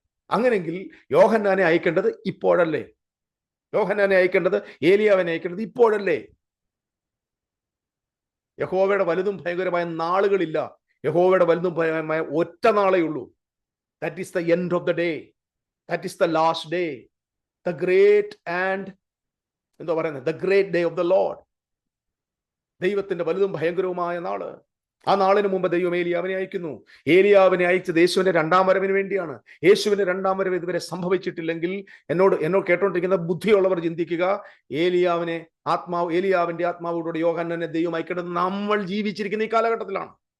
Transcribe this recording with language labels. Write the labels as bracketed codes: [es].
[ml] അങ്ങനെങ്കിൽ യോഹന്നാനെ അയക്കേണ്ടത് ഇപ്പോഴല്ലേ? യോഹന്നാനെ അയക്കേണ്ടത്, ഏലിയാവിനെ അയക്കേണ്ടത് ഇപ്പോഴല്ലേ? യഹോവയുടെ വലുതും ഭയങ്കരമായ നാളുകളില്ല. യഹോവയുടെ വലുതും ഭയങ്കരമായ ഒറ്റ നാളേ ഉള്ളൂ. [en] That is the end of the day. That is the last day, the great and [ml] എന്താ പറയുന്നത്, [en] the great day of the Lord. [ml] ദൈവത്തിന്റെ വലുതും ഭയങ്കരവുമായ നാള്. ആ നാളിന് മുമ്പ് ദൈവം ഏലിയാവിനെ അയക്കുന്നു. ഏലിയാവിനെ അയച്ചത് യേശുവിന്റെ രണ്ടാം വരവിന് വേണ്ടിയാണ്. യേശുവിന്റെ രണ്ടാം വരവ് ഇതുവരെ സംഭവിച്ചിട്ടില്ലെങ്കിൽ എന്നോട് കേട്ടോണ്ടിരിക്കുന്ന ബുദ്ധിയുള്ളവർ ചിന്തിക്കുക, ഏലിയാവിന്റെ ആത്മാവോടുകൂടി യോഹന്നാനെ ദൈവം അയക്കേണ്ടത് നമ്മൾ ജീവിച്ചിരിക്കുന്ന ഈ കാലഘട്ടത്തിലാണ്.